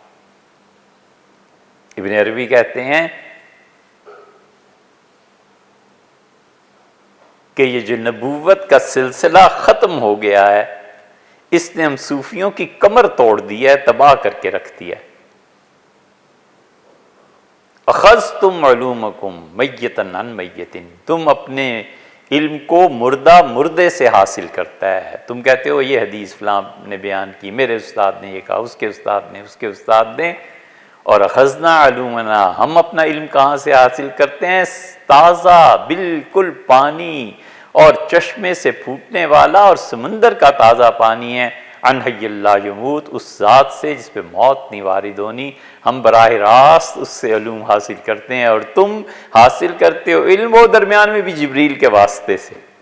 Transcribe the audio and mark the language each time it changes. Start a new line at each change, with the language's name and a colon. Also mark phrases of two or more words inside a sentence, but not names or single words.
Urdu: ابن عربی کہتے ہیں کہ یہ جو نبوت کا سلسلہ ختم ہو گیا ہے، اس نے ہم صوفیوں کی کمر توڑ دی ہے، تباہ کر کے رکھ دیا ہے۔
Arabic: اخذتم علومکم میتن عن میتن،
Urdu: تم اپنے علم کو مردہ مردے سے حاصل کرتا ہے۔ تم کہتے ہو یہ حدیث فلاں نے بیان کی، میرے استاد نے یہ کہا، اس کے استاد نے، اس کے استاد نے، اور
Arabic: اخذنا علومنا،
Urdu: ہم اپنا علم کہاں سے حاصل کرتے ہیں؟ تازہ بالکل پانی اور چشمے سے پھوٹنے والا اور سمندر کا تازہ پانی ہے،
Arabic: عن حی لا یموت،
Urdu: اس ذات سے جس پہ موت نہیں وارد ہونی، ہم براہ راست اس سے علوم حاصل کرتے ہیں، اور تم حاصل کرتے ہو علم وہ درمیان میں بھی جبریل کے واسطے سے۔